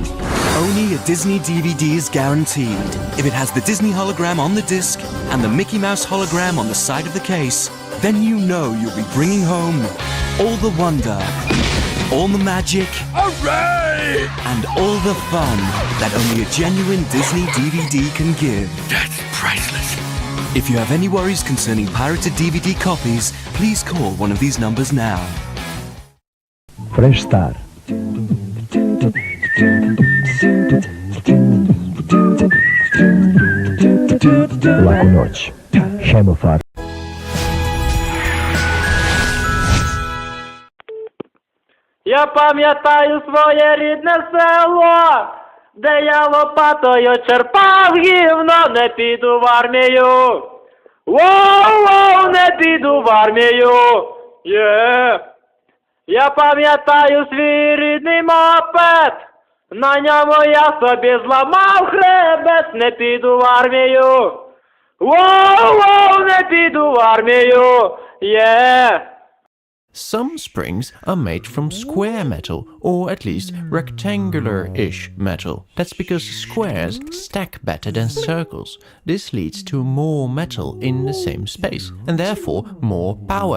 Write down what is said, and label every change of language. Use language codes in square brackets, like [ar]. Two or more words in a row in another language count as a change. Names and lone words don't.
[en] Only a Disney DVD is guaranteed. If it has the Disney hologram on the disc and the Mickey Mouse hologram on the side of the case, then you know you'll be bringing home all the wonder, all the magic, hooray! And all the fun that only a genuine Disney DVD can give. That's priceless. If you have any worries concerning pirated DVD copies, please call one of these numbers now. Fresh Star. [sr] Лаку ночь. Хемофар. [uk] Я пам'ятаю своє рідне село, де я лопатою черпав гівно, не піду в армію. Воу-воу, не піду в армію. Я пам'ятаю свій рідний мопед, на ньому я собі зламав хребет, не піду в армію. Воу-воу, не піду в армію. [en] Some springs are made from square metal, or at least rectangular-ish metal. That's because squares stack better than circles. This leads to more metal in the same space, and therefore more power.